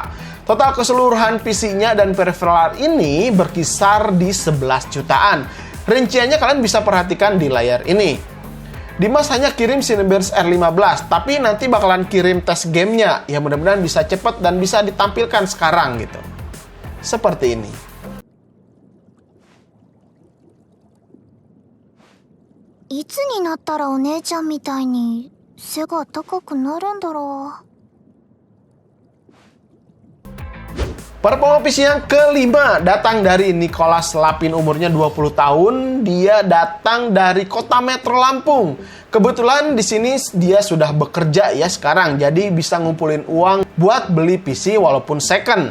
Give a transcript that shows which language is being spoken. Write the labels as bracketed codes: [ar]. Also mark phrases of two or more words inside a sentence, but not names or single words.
[id] Total keseluruhan PC-nya dan peripheral ini berkisar di 11 jutaan. Rinciannya kalian bisa perhatikan di layar ini. Dimas hanya kirim Cinebench R15, tapi nanti bakalan kirim tes gamenya. Ya mudah-mudahan bisa cepat dan bisa ditampilkan sekarang gitu. Seperti ini. [ja] いつになったらお姉ちゃんみたいに背が高くなるんだろう。 [id] Performa PC yang kelima datang dari Nicholas Lapin, umurnya 20 tahun. Dia datang dari Kota Metro Lampung. Kebetulan di sini dia sudah bekerja ya sekarang, jadi bisa ngumpulin uang buat beli PC walaupun second.